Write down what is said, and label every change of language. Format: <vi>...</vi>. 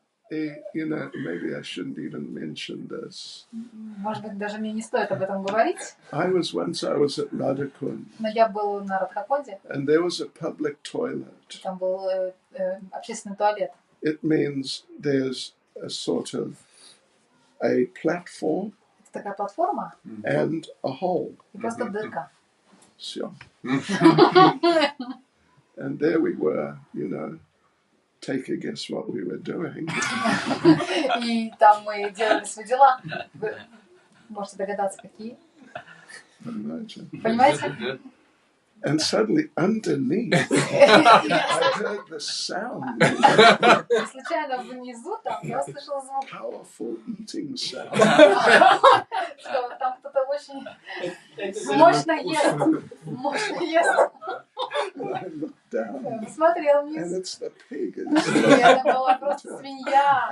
<en>You know, maybe I shouldn't even mention this.</en> <ru>Может быть, даже мне не стоит об этом говорить.</ru> <en>I was at Radhakund.</en> <ru>Но я был на Радхакунде.</ru> <en>And there was a public toilet.</en> <ru>Там был общественный туалет.</ru> <en>It means there's a sort of a platform.</en> <ru>Это такая платформа.</ru> <en>And a hole.</en> <ru>И просто дырка.</ru> <en>Sure. And there we were, you know. Take a guess what we were doing.</en> <ru>И там мы делали свои дела. Вы можете догадаться, какие. Понимаете?</ru> <en>And suddenly underneath, I heard the sound.</en> <ru>Случайно внизу там я услышала звук.</ru> <en>Powerful eating sound.</en> <ru>Что там кто-то очень мощно ест. Мощно ест.</ru> <en>And I looked down.</en> <ru>Посмотрел вниз.</ru> <en>And it's the pig.</en> <ru>И это была просто свинья.</ru>